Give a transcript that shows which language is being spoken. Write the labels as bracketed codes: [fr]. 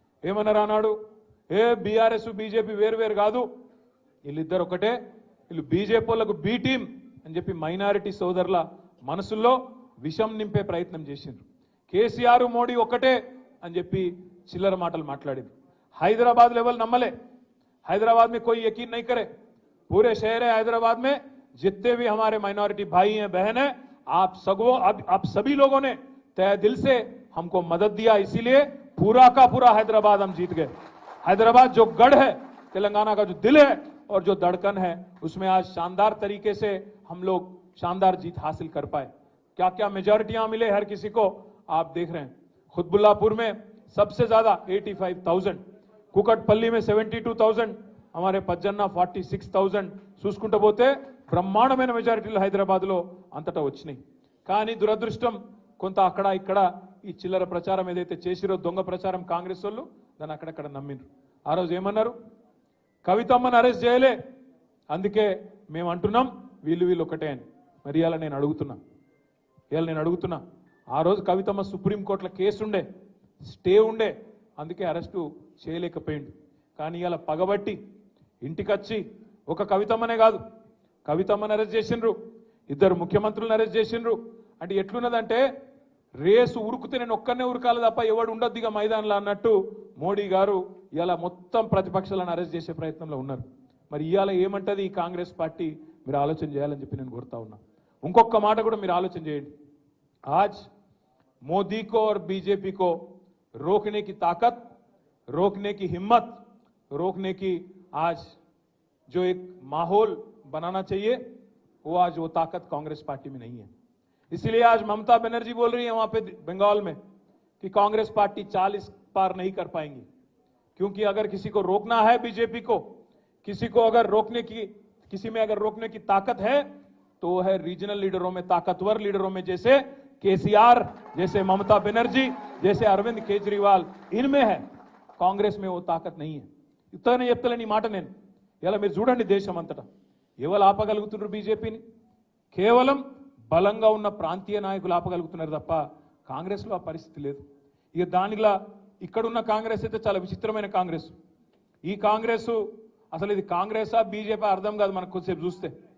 [te] ఏమన్నారు అన్నాడు, BRS BJP వేరు కాదు, వీళ్ళిద్దరు ఒకటే, వీళ్ళు బీజేపీ వాళ్ళకు బీ టీం అని చెప్పి మైనారిటీ సోదరుల మనసుల్లో విషం నింపే ప్రయత్నం చేసిండ్రు. కేసీఆర్ మోడీ ఒకటే అని చెప్పి చిల్లర మాటలు మాట్లాడింది. [hi] हैदराबाद लेवल नम्मले, हैदराबाद में कोई यकीन नहीं करे, पूरे शहर है हैदराबाद में जितने भी हमारे माइनॉरिटी भाई हैं बहन हैं, आप सभी लोगों ने तय दिल से हमको मदद दिया, इसीलिए पूरा का पूरा हैदराबाद हम जीत गए. हैदराबाद जो गढ़ है, तेलंगाना का जो दिल है और जो धड़कन है, उसमें आज शानदार तरीके से हम लोग शानदार जीत हासिल कर पाए. क्या क्या मेजॉरिटियां मिले हर किसी को आप देख रहे हैं. खुतबुल्लापुर में सबसे ज्यादा 85,000, कुकटपल्ली में 72,000, हमारे पज्जन्ना 46,000 [te] చూసుకుంటూ పోతే బ్రహ్మాండమైన మెజారిటీలు హైదరాబాద్లో అంతటా వచ్చినాయి. కానీ దురదృష్టం కొంత అక్కడ ఇక్కడ ఈ చిల్లర ప్రచారం ఏదైతే చేసిరో దొంగ ప్రచారం కాంగ్రెస్ వాళ్ళు దాన్ని అక్కడక్కడ నమ్మిండ్రు. ఆ రోజు ఏమన్నారు, కవితమ్మని అరెస్ట్ చేయలే, అందుకే మేము అంటున్నాం వీళ్ళు ఒకటే అని. మరి ఇవాళ నేను అడుగుతున్నా, ఆ రోజు కవితమ్మ సుప్రీంకోర్టులో కేసు ఉండే, స్టే ఉండే, అందుకే అరెస్టు చేయలేకపోయిండు. కానీ ఇలా పగబట్టి ఇంటికొచ్చి ఒక కవితమ్మనే కాదు, కవితమ్మని అరెస్ట్ చేసిండ్రు, 2 ముఖ్యమంత్రులను అరెస్ట్ చేసిండ్రు. అంటే ఎట్లున్నదంటే రేసు ఉరుకుతే నేను ఒక్కనే ఉరకాలి తప్ప ఎవడు ఉండొద్దు ఇక మైదానంలో అన్నట్టు మోడీ గారు ఇలా మొత్తం ప్రతిపక్షాలను అరెస్ట్ చేసే ప్రయత్నంలో ఉన్నారు. మరి ఇవాళ ఏమంటది ఈ కాంగ్రెస్ పార్టీ, మీరు ఆలోచన చేయాలని చెప్పి నేను కోరుతా ఉన్నా. ఇంకొక మాట కూడా మీరు ఆలోచన చేయండి. [hi] आज मोदी को और बीजेपी को रोकने की ताकत, रोकने की हिम्मत, रोकने की आज जो एक माहौल बनाना चाहिए वो आज वो ताकत कांग्रेस पार्टी में नहीं है. इसलिए आज ममता बनर्जी बोल रही है वहां पे बंगाल में कि कांग्रेस पार्टी 40 पार नहीं कर पाएंगी, क्योंकि अगर किसी को रोकना है बीजेपी को, किसी को अगर किसी में अगर रोकने की ताकत है तो वो है रीजनल लीडरों में, ताकतवर लीडरों में, जैसे केसीआर, जैसे ममता बनर्जी, जैसे अरविंद केजरीवाल, इनमें है. कांग्रेस में वो ताकत नहीं है. इतने [te] చెప్తలేని మాట నేను. ఇలా మీరు చూడండి దేశం అంతటా ఎవరు ఆపగలుగుతున్నారు బీజేపీని, కేవలం బలంగా ఉన్న ప్రాంతీయ నాయకులు ఆపగలుగుతున్నారు తప్ప కాంగ్రెస్లో ఆ పరిస్థితి లేదు. ఇక దానిలా ఇక్కడున్న కాంగ్రెస్ అయితే చాలా విచిత్రమైన కాంగ్రెస్. ఈ కాంగ్రెస్ అసలు ఇది కాంగ్రెసా బీజేపీ అర్థం కాదు మనకు కొద్దిసేపు చూస్తే.